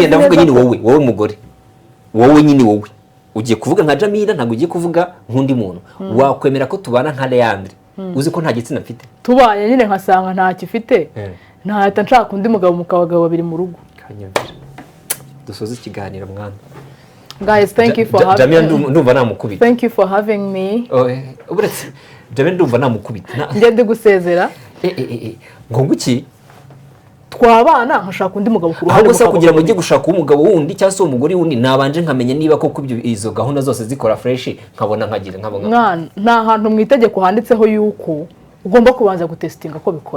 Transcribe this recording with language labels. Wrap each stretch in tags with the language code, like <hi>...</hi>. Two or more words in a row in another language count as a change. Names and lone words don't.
<rw>afite ndavuga nyine wowe mugore wowe nyine wowe ugiye kuvuga nka Jamila ntabwo ugiye kuvuga nk'undi muntu wakwemera ko tubana nka Leandre uzi ko nta gitsina afite tubaye nyine nkasanga ntacyo ifite ntahita nshaka undi mugabo mu kabagabo babiri mu rugo dusoze ikiganiro mwana</rw> <en>guys thank you for having</en> <rw>Jamila ndumva namukubita</rw> <en>thank you for having me</en> <rw>Jamila ndumva namukubita njye ndi gusezera ngo nguki twabana nkashaka undi mugabo ku ruhande. Ahubwo se kugira ngo njye gushaka umugabo wundi cyangwa se umugore wundi nabanje nkamenya niba koko izo gahunda zose zikora fresh nkabona nkagira mwana nta hantu mu itegeko handitseho yuko ugomba kubanza gutestinga ko bikora.</rw>